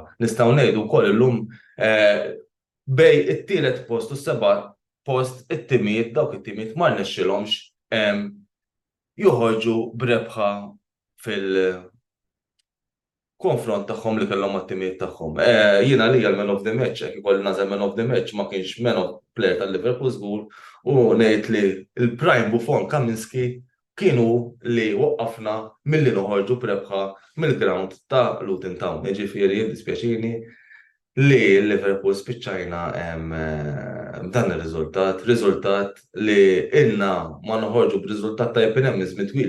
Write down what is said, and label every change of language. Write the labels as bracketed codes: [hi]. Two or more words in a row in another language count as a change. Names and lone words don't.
[mt] Nistgħu ngħidu wkoll illum bej it-tielet post u s-seba' post it-timijiet dawk it-timijiet ma rnexxilhomx joħorġu b'rebħa fil-konfront tagħhom li kellhom mat-timijiet tagħhom. Jiena li l- [en] man of the match, [mt] jekk ikolli nażel [en] man of the match [mt] ma kienx [en] man of player [mt] tal-Liverpool żgur u ngħid li l-prime Buffon Kaminski kienu li waqqafna milli noħorġu b'rebħa mill-ground ta' Luton Town. Jiġifieri jiddispjaċini li l-Liverpool spiċċajna b'dan ir-riżultat, riżultat li ilna ma noħorġu b'riżultat tajjeb hemm żmien twil.